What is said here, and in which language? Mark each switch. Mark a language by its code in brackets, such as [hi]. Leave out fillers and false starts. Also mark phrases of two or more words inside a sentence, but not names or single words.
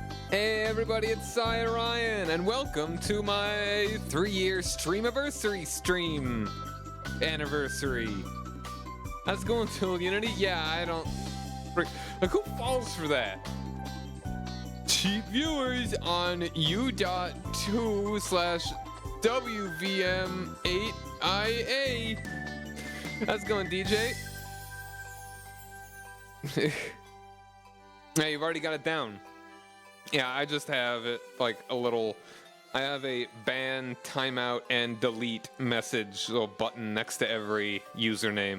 [en] Hey everybody, it's Cy Ryan, and welcome to my 3-year Streamiversary stream anniversary. How's it going, Tool Unity? Yeah, I don't... Like, who falls for that? Cheap viewers on u.2/WVM8IA. How's it going, DJ? Hey, you've already got it down. Yeah, I just have it like a little... I have a ban, timeout, and delete message little button next to every username.